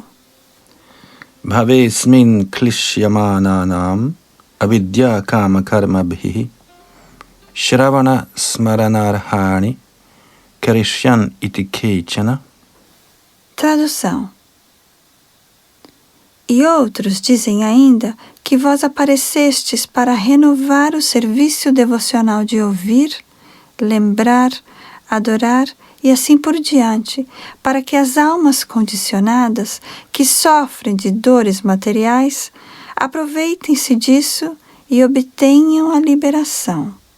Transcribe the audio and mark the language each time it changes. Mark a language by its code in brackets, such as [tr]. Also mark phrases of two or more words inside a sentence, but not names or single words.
[sa] Bhavesmin klishyamananam avidya kama karma bhihi shravana smaranarhani karishyan iti kechana. [pt] Tradução. E outros dizem ainda que vós aparecestes para renovar o serviço devocional de ouvir, lembrar, adorar e assim por diante, para que as almas condicionadas que sofrem de dores materiais aproveitem-se disso e obtenham a liberação.